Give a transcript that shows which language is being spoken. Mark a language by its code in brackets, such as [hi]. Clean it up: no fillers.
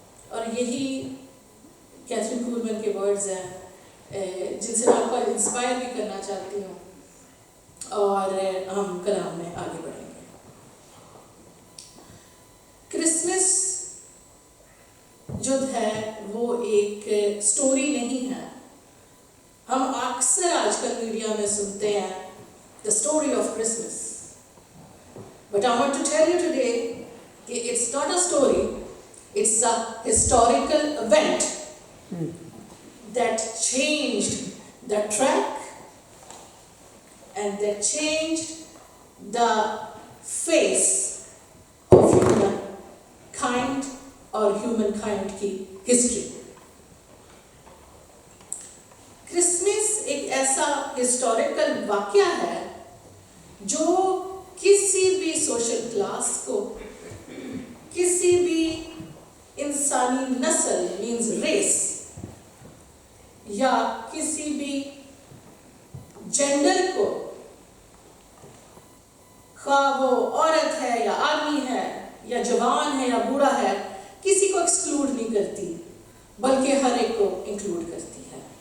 [ur] اور یہی کیتھرین کولمن کے ورڈز ہیں جن سے میں آپ کو انسپائر بھی کرنا چاہتی ہوں اور ہم کلام میں آگے بڑھیں گے. کرسمس جو ہے وہ ایک سٹوری نہیں ہے. ہم اکثر آج کل میڈیا میں سنتے ہیں [en] the story of Christmas. But I want to tell you today کہ it's not a story, it's a historical event that changed the track and that changed the face of humankind or humankind کی history. [ur] Christmas ایک ایسا historical واقعہ ہے جو کسی بھی social class کو, کسی بھی انسانی نسل مینز ریس یا کسی بھی جینڈر کو, خواہ وہ عورت ہے یا آدمی ہے یا جوان ہے یا بوڑھا ہے, کسی کو ایکسکلوڈ نہیں کرتی بلکہ ہر ایک کو انکلوڈ کرتی ہے.